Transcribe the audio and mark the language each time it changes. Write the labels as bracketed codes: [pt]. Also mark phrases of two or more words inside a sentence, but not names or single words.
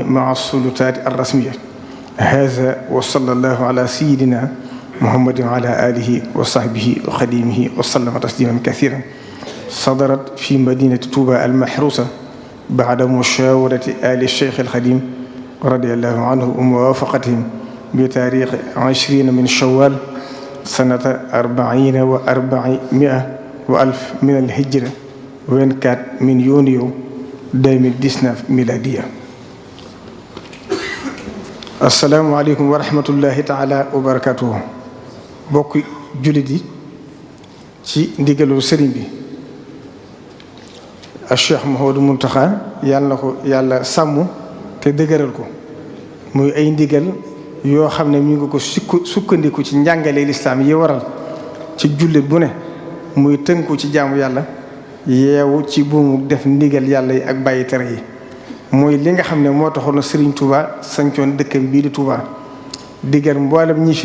[ar] مع السلطات الرسمية هذا وصلى الله على سيدنا محمد وعلى آله وصحبه وخديمه وسلم تسليما كثيرا صدرت في مدينة توبا المحروسة بعد مشاورة آل الشيخ الخديم رضي الله عنه وموافقتهم بتاريخ 20 من شوال سنة 40 و400 وألف من الهجرة 24 من يونيو 2019 ميلادية. السلام عليكم ورحمة الله تعالى وبركاته. [wo] bokk jullit yi ci ndigalu sëriñ bi Cheikh Mouhamadou Mountakha yàlla na ko yàlla sàmm te dëgëral ko muy ay ndigal yoo xam ne mi ngi ko sukkandiku ci njàngale lislaam yi waral ci jullit bu ne muy tënku ci jaamu yàlla yeewu ci buumu def ndigal yàlla yi ak bàyyi tere yi muy li nga xam ne moo taxoon Serigne Touba sancoon dëkkam bii di Touba digal mboolem ñi